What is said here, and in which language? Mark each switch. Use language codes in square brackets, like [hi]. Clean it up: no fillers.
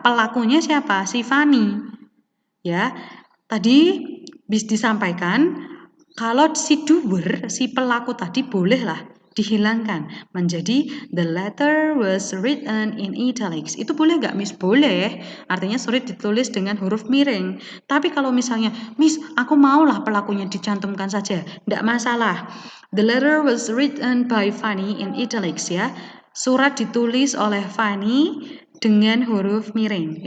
[id] Pelakunya siapa? Si Fanny. Ya. Tadi bisa disampaikan kalau si doer, si pelaku tadi bolehlah dihilangkan menjadi [en] the letter was written in italics. [id] Itu boleh nggak, Miss? Boleh. Artinya surat ditulis dengan huruf miring. Tapi kalau misalnya, Miss, aku maulah pelakunya dicantumkan saja. Nggak masalah. [en] The letter was written by Fanny in italics ya. [id] Surat ditulis oleh Fanny dengan huruf miring.